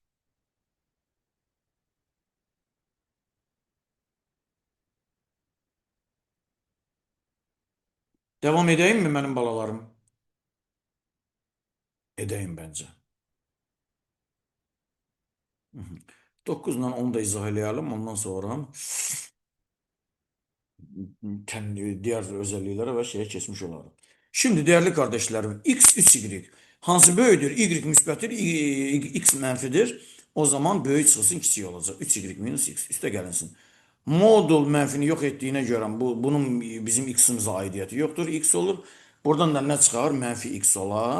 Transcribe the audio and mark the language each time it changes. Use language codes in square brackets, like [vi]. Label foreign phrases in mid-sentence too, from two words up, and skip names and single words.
[az] Devam edeyim mi mənim balalarım? Edeyim bəncə. 9 ilə 10 da izah eləyəlim. [tr] Ondan sonra diğer özelliklere ve şeye geçmiş olalım. Şimdi değerli kardeşlerim, [az] x 3y hansı böyüdür? Y müsbətdir, x mənfidir. O zaman böyük çıxılsın kiçik olacaq. 3y minus x üstə gəlinsin. Modul mənfini yox etdiyinə görə bunun bizim x-imizə aidiyyəti yoxdur. X olur. Buradan da nə çıxar? Mənfi x olar.